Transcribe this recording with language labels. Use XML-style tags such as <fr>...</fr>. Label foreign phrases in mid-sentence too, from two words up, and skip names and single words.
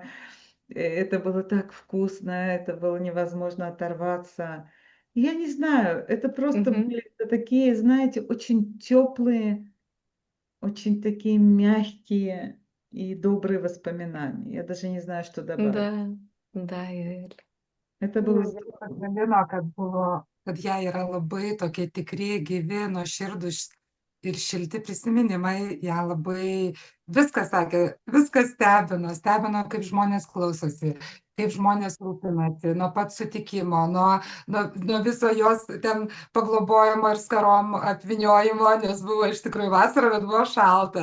<ru>Это было так вкусно, это было невозможно оторваться. Я не знаю, это просто Мгм. были такие, знаете, очень теплые, очень такие мягкие и добрые воспоминания. Я даже не знаю, что добавить. Да, да, Юэль. Это было здорово.</ru> <lt>Pasidalino, kad jie yra labai tokie tikri, gyvi, nuoširdūs ir šilti prisiminimai, ją labai viskas sakė, viskas stebino, kaip žmonės klausosi, kaip žmonės rūpinasi, nuo pat sutikimo, nuo viso jos ten paglobojimo ir skarom apviniojimo, nes buvo iš tikrųjų vasara, bet buvo šalta.</lt>